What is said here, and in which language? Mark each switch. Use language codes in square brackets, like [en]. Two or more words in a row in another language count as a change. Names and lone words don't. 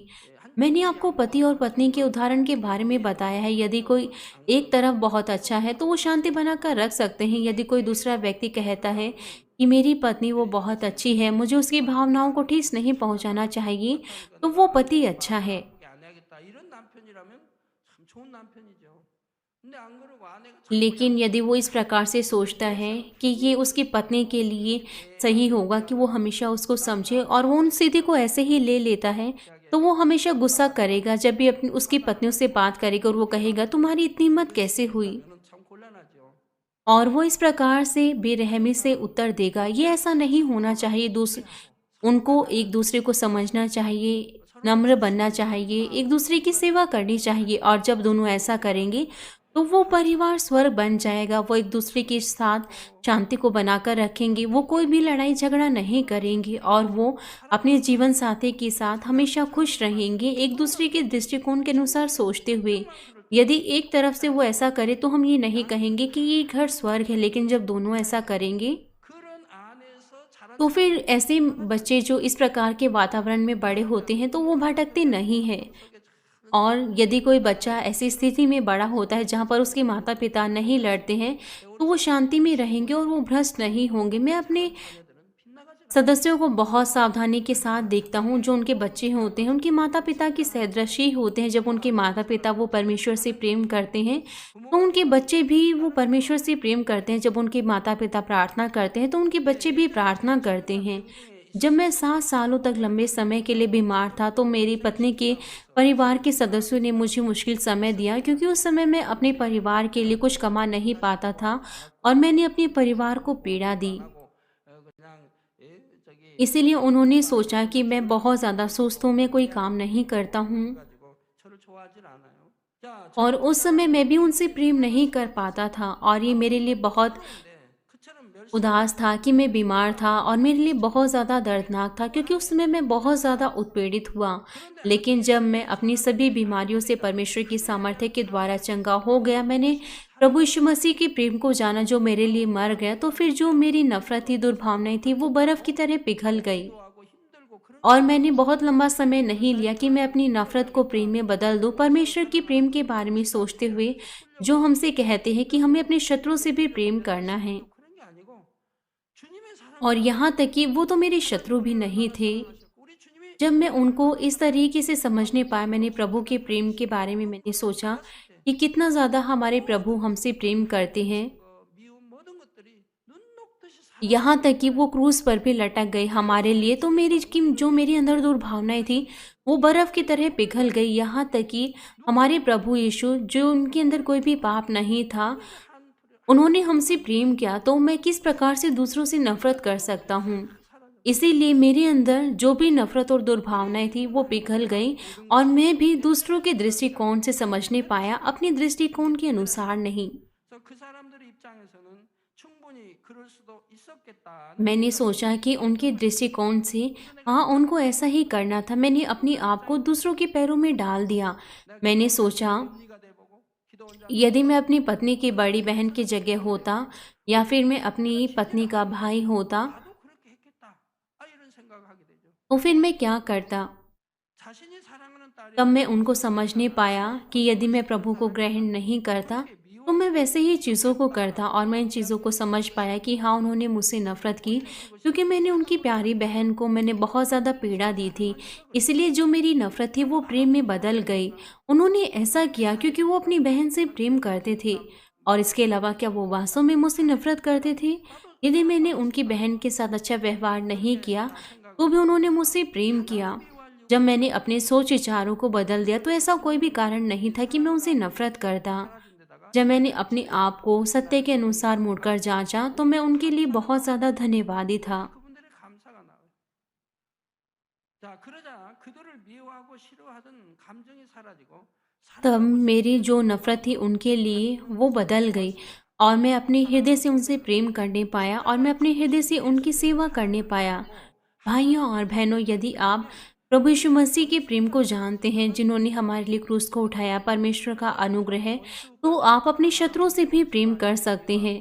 [hi] मैंने आपको पति और पत्नी के उदाहरण के बारे में बताया है। यदि कोई एक तरफ बहुत अच्छा है तो वो शांति बनाकर रख सकते हैं। यदि कोई दूसरा व्यक्ति कहता है कि मेरी पत्नी वो बहुत अच्छी है, मुझे उसकी भावनाओं को ठेस नहीं पहुंचाना चाहिए, तो वो पति अच्छा है। [ko] 나쁘게 안 해야겠다 이런 남편이라면 참 좋은 남편이죠. 근데 안 그러고 아내가 자꾸 [hi] लेकिन यदि वो इस प्रकार से सोचता है कि ये उसकी पत्नी के लिए सही होगा कि वो हमेशा उसको समझे और वो उन स्थिति को ऐसे ही ले लेता है, तो वो हमेशा गुस्सा करेगा जब भी अपनी उसकी पत्नियों से बात करेगा और वो कहेगा तुम्हारी इतनी हिम्मत कैसे हुई, [ko] 저는 참 곤란하죠. [hi] और वो इस प्रकार से बेरहमी से उत्तर देगा। ये ऐसा नहीं होना चाहिए। उनको एक दूसरे को समझना चाहिए, नम्र बनना चाहिए, एक दूसरे की सेवा करनी चाहिए और जब दोनों ऐसा करेंगे तो वो परिवार स्वर्ग बन जाएगा। वो एक दूसरे के साथ शांति को बनाकर रखेंगे, वो कोई भी लड़ाई झगड़ा नहीं करेंगे और वो अपने जीवन साथी के साथ हमेशा खुश रहेंगे, एक दूसरे के दृष्टिकोण के अनुसार सोचते हुए। यदि एक तरफ से वो ऐसा करे तो हम ये नहीं कहेंगे कि ये घर स्वर्ग है, लेकिन जब दोनों ऐसा करेंगे [ko] 그런 안에서 자란 [hi] तो फिर ऐसे बच्चे जो इस प्रकार के वातावरण में बड़े होते हैं तो वो भटकते नहीं हैं। और यदि कोई बच्चा ऐसी स्थिति में बड़ा होता है जहाँ पर उसके माता पिता नहीं लड़ते हैं, तो वो शांति में रहेंगे और वो भ्रष्ट नहीं होंगे। मैं अपने [ko] 자녀들은 빗나가지 [hi] सदस्यों को बहुत सावधानी के साथ देखता हूँ। जो उनके बच्चे होते हैं उनके माता पिता की सदृशी होते हैं। जब उनके माता पिता वो परमेश्वर से प्रेम करते हैं तो उनके बच्चे भी वो परमेश्वर से प्रेम करते हैं। जब उनके माता पिता प्रार्थना करते हैं तो उनके बच्चे भी प्रार्थना करते हैं। जब मैं 7 सालों तक लंबे समय के लिए बीमार था तो मेरी पत्नी के परिवार के सदस्यों ने मुझे मुश्किल समय दिया, क्योंकि उस समय मैं अपने परिवार के लिए कुछ कमा नहीं पाता था और मैंने अपने परिवार को पीड़ा दी। [ko] 하고 그냥 저기 [hi] इसीलिए उन्होंने सोचा कि मैं बहुत ज़्यादा सुस्त हूँ, मैं कोई काम नहीं करता हूँ [ko] 가지고 저를 좋아하질 않아요. 자, [hi] और उस समय मैं भी उनसे प्रेम नहीं कर पाता था और ये मेरे लिए बहुत [ko] 그처럼 멸시 [hi] उदास था कि मैं बीमार था और मेरे लिए बहुत ज़्यादा दर्दनाक था, क्योंकि उस समय मैं बहुत ज़्यादा उत्पीड़ित हुआ। लेकिन जब मैं अपनी सभी बीमारियों से परमेश्वर की सामर्थ्य के द्वारा चंगा हो गया, मैंने प्रभु यीशु मसीह के प्रेम को जाना जो मेरे लिए मर गया, तो फिर जो मेरी नफरत थी, दुर्भावनाएं थी, वो बर्फ़ की तरह पिघल गई। [ko] 하고 힘들고 그런 [hi] और मैंने बहुत लंबा समय नहीं लिया कि मैं अपनी नफरत को प्रेम में बदल दूं। परमेश्वर के प्रेम के बारे में सोचते हुए जो हमसे कहते हैं कि हमें अपने शत्रुओं से भी प्रेम करना है, [ko] 그런 게 아니고 주님의 사랑 [hi] और यहाँ तक कि वो तो मेरे शत्रु भी नहीं थे। [ko] 우리 주님이 [hi] जब मैं उनको इस तरीके से समझने पाया, मैंने प्रभु के प्रेम के बारे में मैंने सोचा कि कितना ज़्यादा हमारे प्रभु हमसे प्रेम करते हैं। [ko] 미운 모든 것들이 눈 [hi] यहाँ तक कि वो क्रूस पर भी लटक गई हमारे लिए। तो जो मेरी अंदर दुर्भावनाएं थी वो बर्फ की तरह पिघल गई। यहाँ तक कि हमारे प्रभु यीशु, जो उनके अंदर कोई भी पाप नहीं था, उन्होंने हमसे प्रेम किया, तो मैं किस प्रकार से दूसरों से नफरत कर सकता हूँ। इसीलिए मेरे अंदर जो भी नफरत और दुर्भावनाएं थी वो पिघल गई, और मैं भी दूसरों के दृष्टिकोण से समझने पाया, अपने दृष्टिकोण के अनुसार नहीं। [ko] 그래서 그 사람들의 입장에서는 충분히 그럴 수도 있었겠다. [hi] मैंने सोचा कि उनके दृष्टिकोण से हाँ, उनको ऐसा ही करना था। मैंने अपने आप को दूसरों के पैरों में डाल दिया। मैंने सोचा, [ko] 언니가 돼보고 기도원자 [hi] यदि मैं अपनी पत्नी की बड़ी बहन की जगह होता, या फिर मैं अपनी पत्नी का भाई होता, [ko] 나도 그렇게 했겠다. 이런 생각을 하게 되죠. [hi] तो फिर मैं क्या करता। [ko] 자신이 사랑하는 딸이 [hi] तब मैं उनको समझने पाया कि यदि मैं प्रभु को ग्रहण नहीं करता तो मैं वैसे ही चीज़ों को करता, और मैं इन चीज़ों को समझ पाया कि हाँ, उन्होंने मुझसे नफ़रत की क्योंकि मैंने उनकी प्यारी बहन को मैंने बहुत ज़्यादा पीड़ा दी थी। इसलिए जो मेरी नफ़रत थी वो प्रेम में बदल गई। उन्होंने ऐसा किया क्योंकि वो अपनी बहन से प्रेम करते थे, और इसके अलावा क्या वो वास्तव में मुझसे नफ़रत करते थे? यदि मैंने उनकी बहन के साथ अच्छा व्यवहार नहीं किया तो भी उन्होंने मुझसे प्रेम किया। जब मैंने अपने सोच विचारों को बदल दिया तो ऐसा कोई भी कारण नहीं था कि मैं उनसे नफ़रत करता। जब मैंने अपने आप को सत्य के अनुसार मुड़कर जांचा तो मैं उनके लिए बहुत ज़्यादा धन्यवादी था। [ko] 그분들의 감사가 나와요. 자, 그러자 그들을 미워하고 싫어하던 감정이 사라지고 [hi] तब [ko] 사랑하고 [hi] मेरी जो नफ़रत थी उनके लिए वो बदल गई, और मैं अपने हृदय से उनसे प्रेम करने पाया, और मैं अपने हृदय से उनकी सेवा करने पाया। भाइयों और बहनों, यदि आप प्रभु यीशु मसीह के प्रेम को जानते हैं, जिन्होंने हमारे लिए क्रूस को उठाया, परमेश्वर का अनुग्रह है, तो आप अपने शत्रुओं से भी प्रेम कर सकते हैं।